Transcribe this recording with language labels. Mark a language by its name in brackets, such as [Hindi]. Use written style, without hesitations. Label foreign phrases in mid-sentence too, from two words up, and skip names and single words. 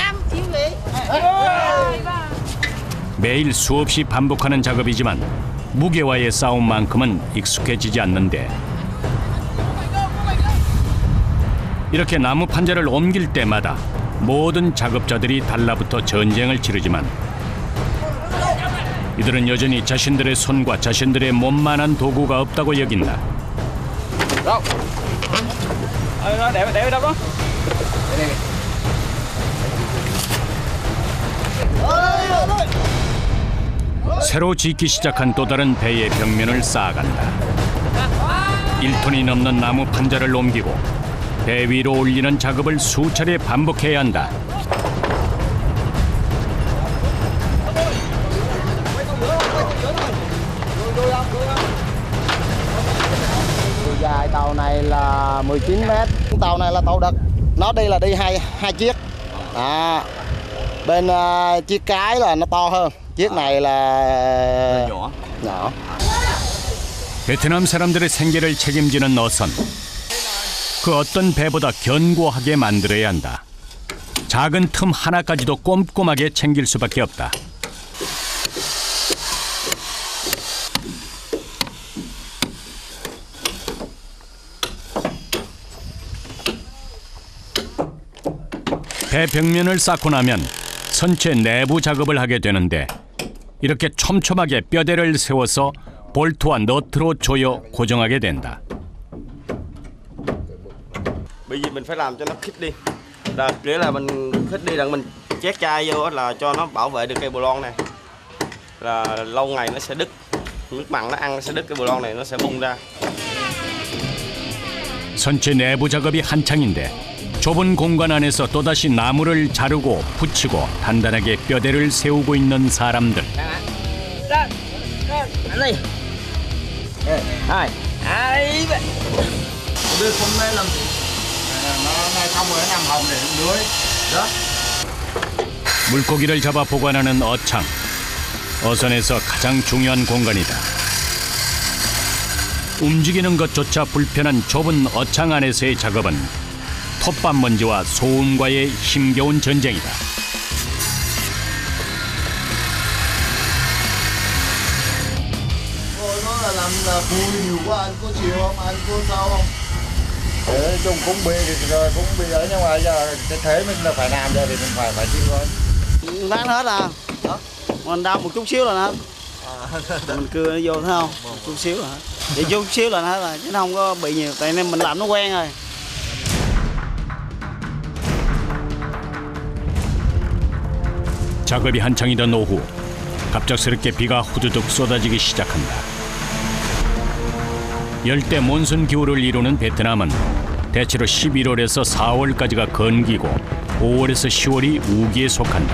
[Korean] 매일 수없이 반복하는 작업이지만 무게와의 싸움만큼은 익숙해지지 않는데 이렇게 나무 판자를 옮길 때마다 모든 작업자들이 달라붙어 전쟁을 치르지만 이들은 여전히 자신들의 손과 자신들의 몸만한 도구가 없다고 여긴다. [Vietnamese] Để đâu đó. [Korean] 새로 짓기 시작한 또 다른 배의 벽면을 쌓아간다. 1톤이 넘는 나무 판자를 옮기고 배 위로 올리는 작업을 수차례 반복해야 한다. [Vietnamese] Dài tàu này là 19 mét. Tàu này là tàu đực. Nó đi là đi hai chiếc. Bên chiếc cái là nó to hơn. chiếc này là nhỏ. [Korean] 베트남 사람들의 생계를 책임지는 어선. 그 어떤 배보다 견고하게 만들어야 한다. 작은 틈 하나까지도 꼼꼼하게 챙길 수밖에 없다. 배 벽면을 쌓고 나면 선체 내부 작업을 하게 되는데 이렇게 촘촘하게 뼈대를 세워서 볼트와 너트로 조여 고정하게 된다. [Vietnamese] Bởi vì mình phải làm cho nó khít đi. Là nghĩa là mình khít đi rằng mình chét chai vô là cho nó bảo vệ được cây bồ lon này. Là lâu ngày nó sẽ đứt. Nước mặn nó ăn nó sẽ đứt cái bồ lon này nó sẽ bung ra. [Korean] 선체 내부 작업이 한창인데 좁은 공간 안에서 또다시 나무를 자르고 붙이고 단단하게 뼈대를 세우고 있는 사람들. 물고기를 잡아 보관하는 어창. 어선에서 가장 중요한 공간이다. 움직이는 것조차 불편한 좁은 어창 안에서의 작업은 톱밥 먼지와 소음과의 힘겨운 전쟁이다. [Vietnamese] Nó là làm là vui nhiều quá, anh có chịu không, anh có sao không? Nói chung cũng bị thì rồi cũng bị ở, nhưng mà giờ cái thế mình là phải làm rồi thì mình phải chịu thôi. Bán hết à? Mình đau một chút xíu là hết. Mình cưa vô thấy không? Một chút xíu là hết. Chỉ chút xíu là hết rồi, chứ nó không có bị nhiều. Tại nên mình làm nó quen rồi. [Korean] 작업이 한창이던 오후, 갑작스럽게 비가 후두둑 쏟아지기 시작한다. 열대 몬순 기후를 이루는 베트남은 대체로 11월에서 4월까지가 건기고 5월에서 10월이 우기에 속한다.